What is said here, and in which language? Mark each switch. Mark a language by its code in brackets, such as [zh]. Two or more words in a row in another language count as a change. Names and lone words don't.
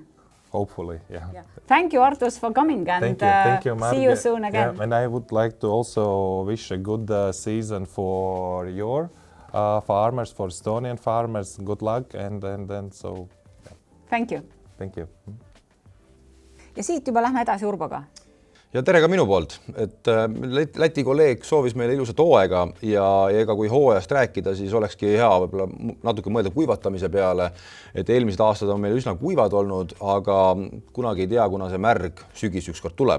[en] Hopefully, yeah. Thank you, Arturs, for coming, and thank you, see you soon again. Yeah, and I would like to also wish a good season for your farmers, for Estonian farmers. Good luck, and so. Yeah. Thank you. Thank you. [et] Ja siit juba lähme edasi Urboga. Ja tere ka minu poolt, et Läti kolleeg soovis meile ilusat hooaega ja ega kui hooajast rääkida, siis olekski hea võib-olla natuke mõelda kuivatamise peale, et eelmised aastad on meil üsna kuivad olnud, aga kunagi ei tea, kuna see märg sügis ükskord tuleb.